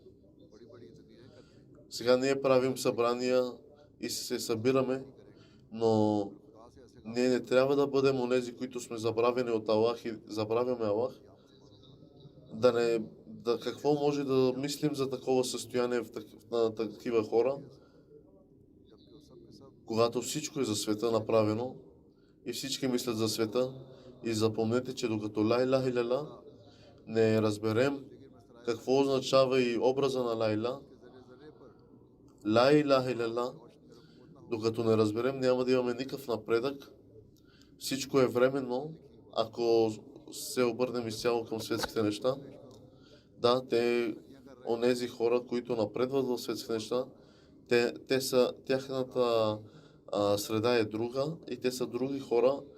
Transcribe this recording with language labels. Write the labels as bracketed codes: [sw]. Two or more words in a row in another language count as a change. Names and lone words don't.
[bg] Сега ние правим събрания и се събираме, но ние не трябва да бъдем онези, които сме забравени от Аллах и забравяме Аллах. Какво може да мислим за такова състояние на такива хора, когато всичко е за света направено и всички мислят за света. И запомнете, че докато [ar] لا إله إلا الله [bg] не разберем какво означава и образа на [ar] لا إله إلا الله, [bg] докато не разберем, няма да имаме никакъв напредък. Всичко е временно, ако се обърнем изцяло към светските неща. Да, онези хора, които напредват в светските неща, тяхната среда е друга и те са други хора.